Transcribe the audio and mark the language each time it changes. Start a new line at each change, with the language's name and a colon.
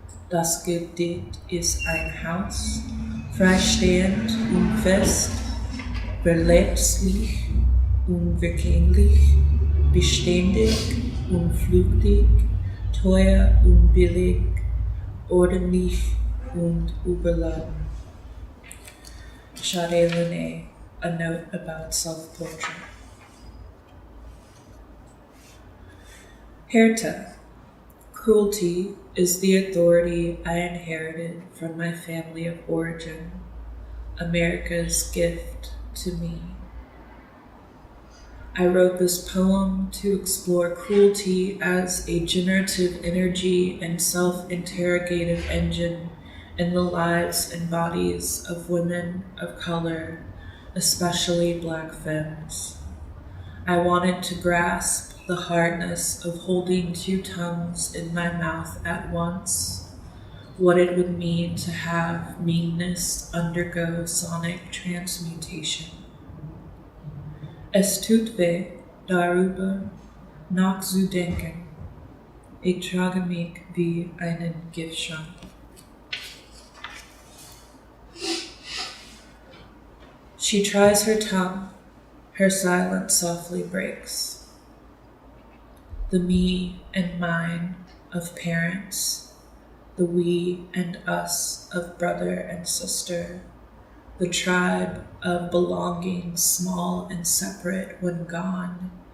German: Das Gedicht ist ein Haus, freistehend und fest, verletzlich und vergänglich, beständig und flüchtig, teuer und billig, ordentlich und überladen.
English: Sade, a note about self-portrait. Härte. Cruelty is the authority I inherited from my family of origin, America's gift to me. I wrote this poem to explore cruelty as a generative energy and self-interrogative engine in the lives and bodies of women of color, especially Black femmes. I wanted to grasp the hardness of holding two tongues in my mouth at once, what it would mean to have meanness undergo sonic transmutation.
German: Es tut weh, darüber nachzudenken. Ich trage mich wie einen Giftschrank.
English: She tries her tongue, her silence softly breaks. The me and mine of parents, the we and us of brother and sister, the tribe of belonging small and separate when gone.